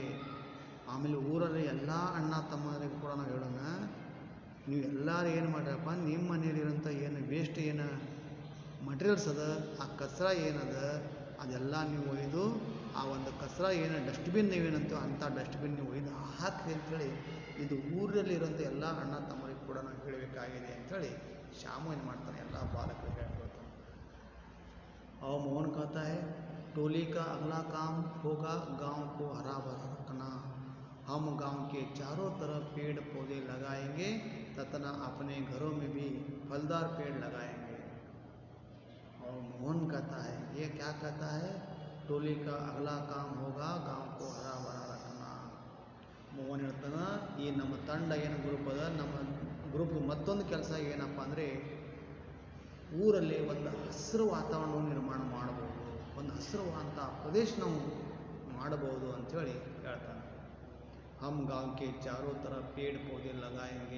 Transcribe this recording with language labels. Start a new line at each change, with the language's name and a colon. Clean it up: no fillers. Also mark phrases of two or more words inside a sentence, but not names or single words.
Kannada: ಆಮೇಲೆ ಊರಲ್ಲಿ ಎಲ್ಲ ಅಣ್ಣ ತಮ್ಮರಿಗೆ ಕೂಡ ನಾವು ಹೇಳೋಣ, ನೀವು ಎಲ್ಲರೂ ಏನು ಮಾಡ್ರಪ್ಪ, ನಿಮ್ಮ ಮನೆಯಲ್ಲಿರೋಂಥ ಏನು ವೇಸ್ಟ್ ಏನು ಮಟೀರಿಯಲ್ಸ್ ಅದ, ಆ ಕಚರ ಏನದ ಅದೆಲ್ಲ ನೀವು ಒಯ್ದು ಆ ಒಂದು ಕಚರ ಏನು ಡಸ್ಟ್ಬಿನ್ ನೀವೇನಂತ ಅಂಥ ಡಸ್ಟ್ಬಿನ್ ನೀವು ಒಯ್ದು ಹಾಕ್ರಿ ಅಂಥೇಳಿ ಇದು ಊರಲ್ಲಿರೋಂಥ ಎಲ್ಲ ಅಣ್ಣ ತಮ್ಮರಿಗೆ ಕೂಡ ನಾವು ಹೇಳಬೇಕಾಗಿದೆ ಅಂಥೇಳಿ ಶ್ಯಾಮು ಏನು ಮಾಡ್ತಾನೆ ಎಲ್ಲ ಬಾಲಕರಿಗೆ ಹೇಳ್ಕೊಳ್ತಾನೆ.
Hindi: और मोहन कहता है टोली का अगला काम होगा गांव को हरा भरा रखना. हम गांव के चारों तरफ पेड़ पौधे लगाएंगे तथा अपने घरों में भी फलदार पेड़ लगाएंगे. और मोहन कहता है ये क्या कहता है, टोली का अगला काम होगा गांव को हरा भरा रखना.
Kannada: मोहन ಹೇಳ್ತಾನೆ ಈ ನಮ್ಮ ತಂಡ ಏನು ಗ್ರೂಪ್ ಅದ, ನಮ್ಮ ಗ್ರೂಪ್ ಮತ್ತೊಂದು ಕೆಲಸ ಏನಪ್ಪ ಅಂದರೆ ಊರಲ್ಲಿ ಒಂದು ಹಸಿರು ವಾತಾವರಣವನ್ನು ನಿರ್ಮಾಣ ಮಾಡಬಹುದು, ಒಂದು ಹಸಿರುವಂಥ ಪ್ರದೇಶ ನಾವು ಮಾಡಬಹುದು ಅಂಥೇಳಿ ಹೇಳ್ತಾನೆ.
Hindi: हम गांव के चारों तरफ पेड़ पौधे लगाएंगे.